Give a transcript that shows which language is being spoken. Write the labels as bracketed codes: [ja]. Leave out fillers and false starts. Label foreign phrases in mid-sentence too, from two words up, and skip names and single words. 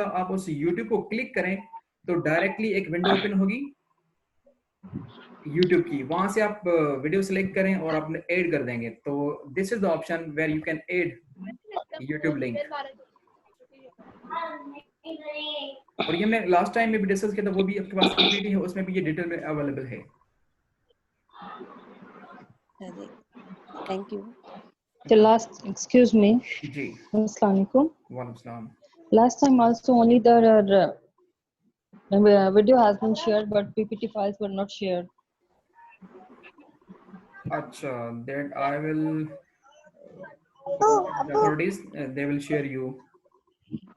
[hi] आप उस यूट्यूब को क्लिक करें तो डायरेक्टली एक विंडो ओपन होगी यूट्यूब की, वहां से आप वीडियो सेलेक्ट करें और आपने ऐड कर देंगे। [en] तो this is the option where you can add YouTube link. [hi] और ये मैं लास्ट टाइम में भी डिस्कस किया था, वो भी आपके पास पीपीटी है, उसमें भी ये डिटेल में अवेलेबल है। [en] thank you. The last, excuse me. [hi] जी, [ar] السلام عليكم. وعليكم السلام. [en] Last time also only the video has been shared, but PPT files were not shared. अच्छा, that I will authorities they will share you